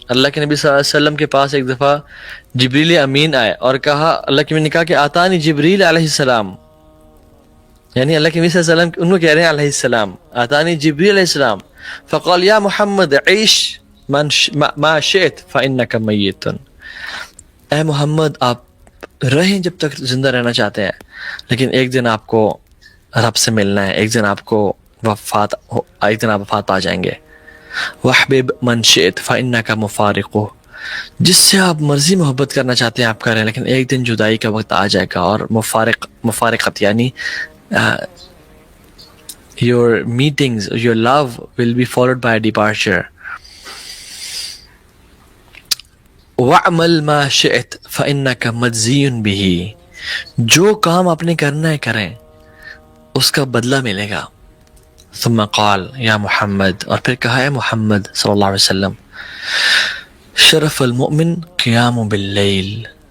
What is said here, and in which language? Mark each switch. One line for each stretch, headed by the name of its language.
Urdu: اللہ کے نبی صلی اللہ علیہ وسلم کے پاس ایک دفعہ جبریل امین آئے اور کہا، اللہ کے نبی نے کہا کہ
Arabic: آتانی جبریل علیہ السلام، یعنی اللہ کے نبی صلی اللہ علیہ وسلم ان کو کہہ رہے ہیں علیہ السلام، آتانی جبریل علیہ السلام فقال یا محمد عیش ما شئت فإنک میت،
Urdu: اے محمد آپ رہیں جب تک زندہ رہنا چاہتے ہیں، لیکن ایک دن آپ کو رب سے ملنا ہے، ایک دن آپ وفات پا جائیں گے.
Arabic: وَحْبِبْ مَنْ شِئْتَ فَإِنَّكَ مُفَارِقُهُ،
Urdu: جس سے آپ مرضی محبت کرنا چاہتے ہیں آپ کریں، لیکن ایک دن جدائی کا وقت آ جائے گا. اور مفارقت یعنی
English: your meetings, your love will be followed by a departure.
Arabic: وَعْمَلْ مَا شِئْتَ فَإِنَّكَ مَجْزِيٌ بِهِ،
Urdu: جو کام آپ نے کرنا ہے کریں، اس کا بدلہ ملے گا.
Arabic: ثم قال یا محمد،
Urdu: اور پھر کہا ہے محمد صلی اللہ علیہ وسلم،
Arabic: شرف المؤمن قیام باللیل.